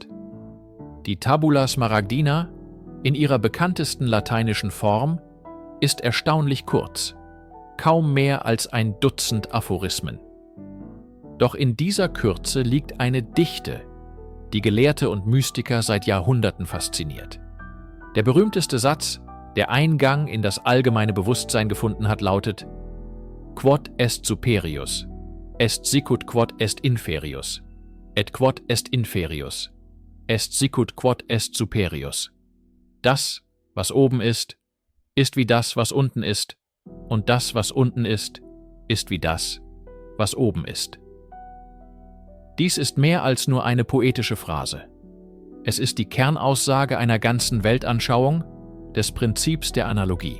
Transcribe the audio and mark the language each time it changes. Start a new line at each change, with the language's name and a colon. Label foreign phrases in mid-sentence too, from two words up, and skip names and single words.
German: Die Tabula Smaragdina, in ihrer bekanntesten lateinischen Form, ist erstaunlich kurz, kaum mehr als ein Dutzend Aphorismen. Doch in dieser Kürze liegt eine Dichte, die Gelehrte und Mystiker seit Jahrhunderten fasziniert. Der berühmteste Satz, der Eingang in das allgemeine Bewusstsein gefunden hat, lautet:
Latin: Quod est superius, est sicut quod est inferius, et quod est inferius, est sicut quod est superius.
German: Das, was oben ist wie das, was unten ist, und das, was unten ist wie das, was oben ist. Dies ist mehr als nur eine poetische Phrase. Es ist die Kernaussage einer ganzen Weltanschauung, des Prinzips der Analogie.